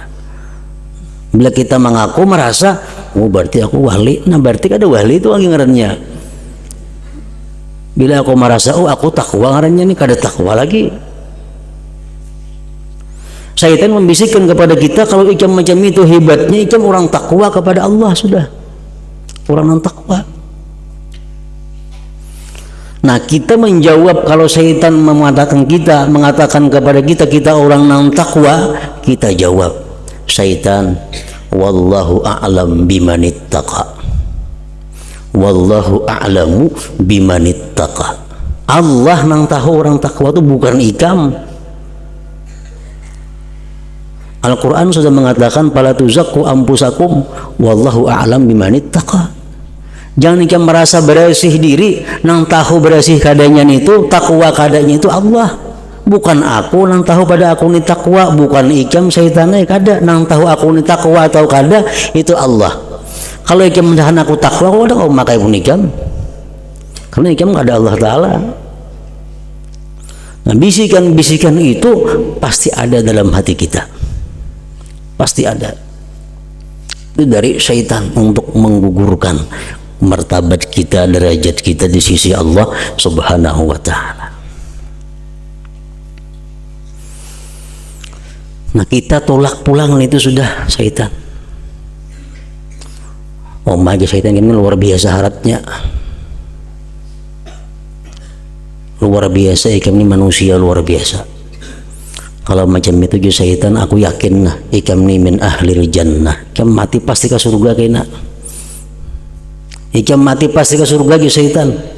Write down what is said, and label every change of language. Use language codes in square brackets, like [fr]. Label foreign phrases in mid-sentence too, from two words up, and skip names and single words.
[bjn] Bila kita mengaku merasa, oh berarti aku wali, nah berarti ada wali itu lagi ngarannya. Bila aku merasa, oh aku takwa ngarannya, nih kada takwa lagi. Syaitan membisikkan kepada kita, kalau ikam macam itu hebatnya, ikam orang takwa kepada Allah sudah, orang yang takwa. Nah, kita menjawab kalau syaitan mengatakan kepada kita, kita orang yang takwa, kita jawab, syaitan, [ar] والله أعلم بمن اتقى، والله أعلم بمن اتقى. [bjn] Allah nang tahu orang takwa itu bukan ikam. [id] Al-Quran sudah mengatakan [ar] فلا تزكوا أنفسكم والله أعلم بمن اتقى. [bjn] Jangan ikam merasa bersih diri, nang tahu bersih kadanya itu, takwa kadanya itu Allah. Bukan aku nang tahu pada aku ni takwa, bukan ikam syaitannya kada nang tahu aku ni takwa atau kada, itu Allah. Kalau ikam mendahan aku takwa, kau ada kau makai pun ikam. Karena ikam kada Allah Ta'ala. [id] Nah, bisikan-bisikan itu pasti ada dalam hati kita. Pasti ada. Itu dari syaitan untuk menggugurkan martabat kita, derajat kita di sisi Allah [ar] سبحانه وتعالى. [bjn] Nah, kita tolak pulang itu sudah syaitan. [en] Oh my God, [bjn] syaitan ini luar biasa haratnya. Luar biasa, ikam ini manusia luar biasa. Kalau macam itu juga syaitan, aku yakin nah ikam ni [ar] من أهل الجنة. [bjn] Ikam mati pasti ke surga kena. Ikam mati pasti ke surga juga syaitan.